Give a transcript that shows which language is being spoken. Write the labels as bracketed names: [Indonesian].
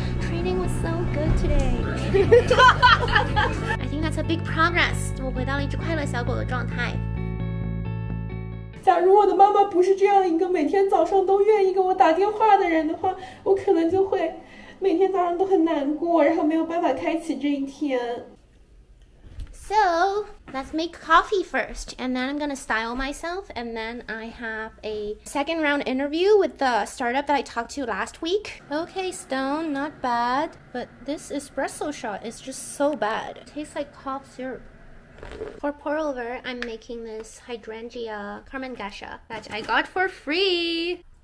[English] Training was so good today. I think that's a big progress. [Chinese] 我回到了一只快乐小狗的状态。假如我的妈妈不是这样一个每天早上都愿意给我打电话的人的话，我可能就会每天早上都很难过，然后没有办法开启这一天。 [English] So, let's make coffee first, and then I'm gonna style myself, and then I have a second round interview with the startup that I talked to last week. Okay, Stone, not bad, but this espresso shot is just so bad. It tastes like cough syrup. For pour over, I'm making this hydrangea Carmen Gasha that I got for free.